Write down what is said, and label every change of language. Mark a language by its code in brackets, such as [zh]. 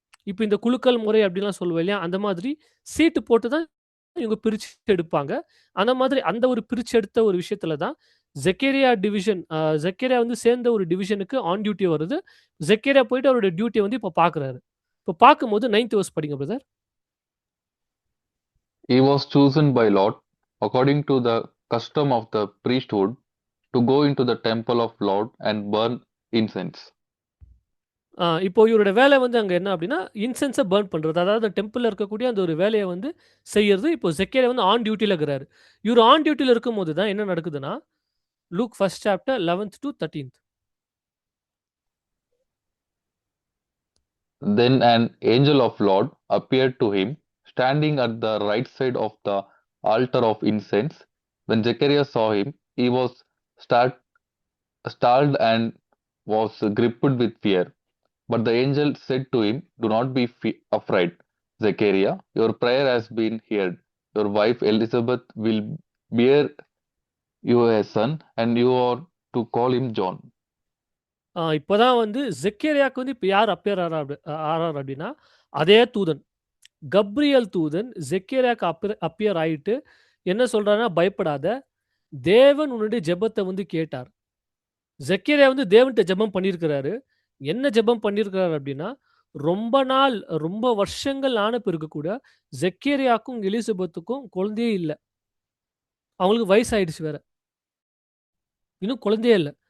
[ta] இப்போ இந்த குலுக்கல் முறை அப்படிலாம் சொல்லுவோம் இல்லையா, அந்த மாதிரி சீட்டு போட்டு தான் இவங்க பிரித்து எடுப்பாங்க. அந்த மாதிரி அந்த ஒரு பிரித்து எடுத்த ஒரு விஷயத்துல தான் ஜெக்கேரியா வந்து சேர்ந்த ஒரு டிவிஷனுக்கு ஆன் டியூட்டி வருது. ஜெக்கேரியா போயிட்டு அவருடைய டியூட்டியை வந்து இப்போ பார்க்குறாரு. இப்போ பார்க்கும்போது 9th verse படிங்க brother. [en] He was chosen by Lord according to the custom of the priesthood to go into the temple of Lord and burn incense. [ta] இப்போ இவரோட வேலை வந்து அங்கே என்ன அப்படின்னா இன்சென்ஸை பர்ன் பண்ணுறது, அதாவது டெம்பிளில் இருக்கக்கூடிய அந்த ஒரு வேலையை வந்து செய்யறது. இப்போ ஜெக்கேரியா வந்து ஆன் டியூட்டியில் இருக்கிறாரு. இவர் ஆன் டியூட்டியில் இருக்கும்போது தான் என்ன நடக்குதுன்னா look first chapter 11th to 13th. [en] Then an angel of Lord appeared to him, standing at the right side of the altar of incense. When Zechariah saw him, he was startled and was gripped with fear. But the angel said to him, "Do not be afraid, Zechariah. Your prayer has been heard. Your wife Elizabeth will bear you a son, and you are to call him John." [ta] இப்பதான் வந்து ஜெக்கரியாக்கு வந்து இப்ப யார் ஆறார் அப்படின்னா அதே தூதன் Gabriel தூதன் ஜெக்கரியாக்கு appear ஆயிட்டு என்ன சொல்றாருன்னா பயப்படாத தேவன் உன்னுடைய ஜெபத்தை வந்து கேட்டார். ஜெக்கரியா வந்து தேவன்கிட்ட ஜெபம் பண்ணியிருக்கிறாரு. என்ன ஜெபம் பண்ணியிருக்கிறாரு அப்படின்னா ரொம்ப நாள் ரொம்ப வருஷங்கள் ஆன பிறகு கூட ஜெக்கரியாக்கும் எலிசபெத்துக்கும் குழந்தையே இல்லை. அவங்களுக்கு வயசாயிடுச்சு வேற. இன்னும் குழந்தையே இல்லை.